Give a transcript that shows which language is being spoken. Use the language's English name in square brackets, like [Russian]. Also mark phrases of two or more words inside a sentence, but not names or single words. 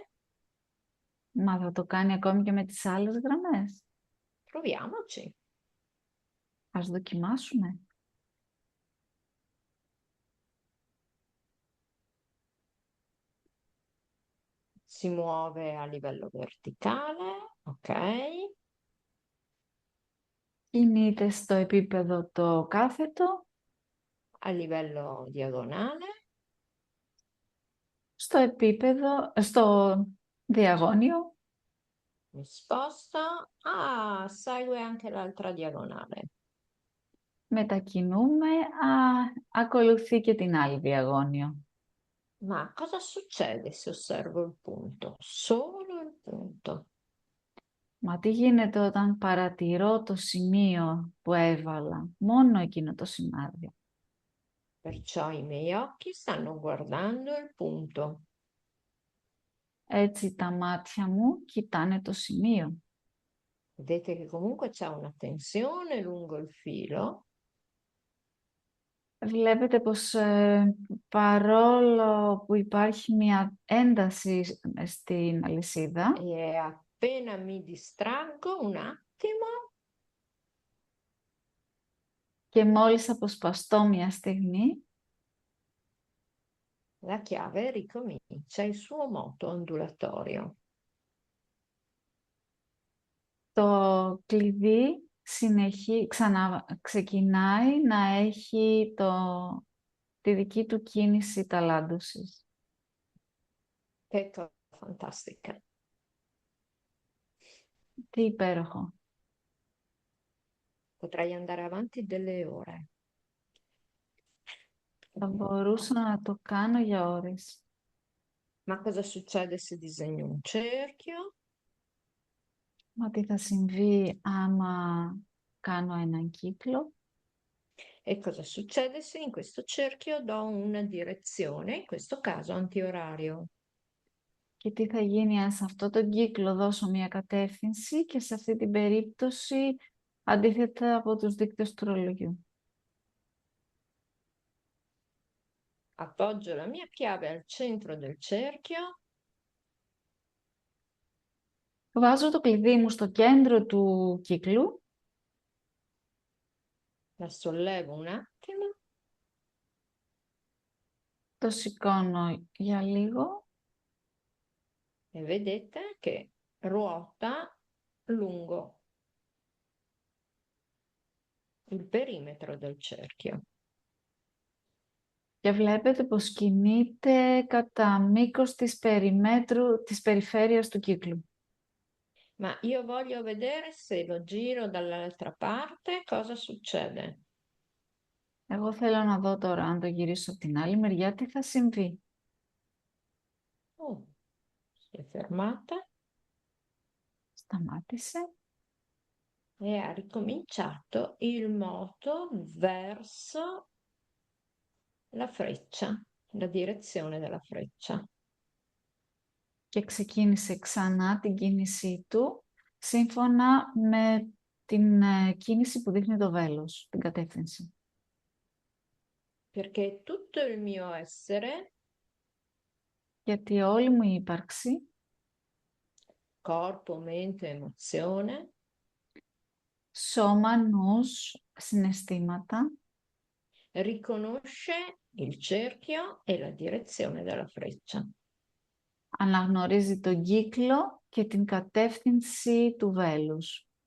[Greek] Μα θα το κάνει ακόμη και με τις άλλες γραμμές. [Italian] Proviamoci. [Greek] Ας δοκιμάσουμε. [Italian] Si muove a livello verticale, ok? [Greek] Κινείται στο επίπεδο το κάθετο, [Italian] A livello diagonale, [Greek] στο διαγώνιο. [Italian] mi sposto. Ah, segue anche l'altra diagonale. [Greek] Μετακινούμε, ακολουθεί και την άλλη διαγώνιο. [Italian] Ma cosa succede se osservo il punto? Solo il punto. [Greek] Μα τι γίνεται όταν παρατηρώ το σημείο που έβαλα, μόνο εκείνο το σημάδι. [Italian] Perciò i miei occhi stanno guardando il punto. [Greek] Έτσι τα μάτια μου κοιτάνε το σημείο. [Italian] Vedete che comunque c'è una tensione lungo il filo [Greek] Βλέπετε πως παρόλο που υπάρχει μια ένταση στην αλυσίδα [Italian] e appena mi distraggo un attimo, [Greek] και μόλις αποσπαστώ μια στιγμή, [Italian] la chiave ricomincia il suo moto ondulatorio. [Greek] το κλειδί ξεκινάει να έχει τη δική του κίνηση ταλάντωσης. [Italian] Che cosa fantastica. [Greek] Τι υπέροχο. [Italian] Potrei andare avanti delle ore. [Greek] Θα μπορούσα να το κάνω για ώρες. [Italian] Ma cosa succede se disegno un cerchio? [Greek] Μα τι θα συμβεί άμα κάνω έναν κύκλο? [Italian] E cosa succede se in questo cerchio do una direzione, in questo caso antiorario? [Greek] Και τι θα γίνει αν σε αυτό τον κύκλο δώσω μια κατεύθυνση και σε αυτή την περίπτωση αντίθετα από τους δείκτες του ρολογιού. [Italian] Appoggio la mia chiave al centro del cerchio. [Greek] Βάζω το κλειδί μου στο κέντρο του κύκλου, [Italian] La sollevo un attimo [Greek] το σηκώνω για λίγο [Italian] e vedete che ruota lungo il perimetro del cerchio. [Greek] και βλέπετε πως κινείται κατά μήκος της περιφέρειας του κύκλου. [Italian] Ma io voglio vedere se lo giro dall'altra parte, cosa succede? [Greek] Εγώ θέλω να dω τώρα, αν το γυρίσω από την άλλη μεριά, τι θα συμβεί. [Italian] Oh, si è fermata [Greek] Σταμάτησε [Italian] e ha ricominciato il moto verso la freccia, la direzione della freccia. [Greek] και ξεκίνησε ξανά την κίνησή του, σύμφωνα με την κίνηση που δείχνει το βέλος, την κατεύθυνση. [Italian] Perché tutto il mio essere, [Greek] Γιατί όλη μου η ύπαρξη, [Italian] corpo, mente, emozione, [Greek] σώμα, νους, συναισθήματα, [Italian] riconosce il cerchio e la direzione della freccia. [Greek] αναγνωρίζει τον κύκλο και την κατεύθυνση του βέλους.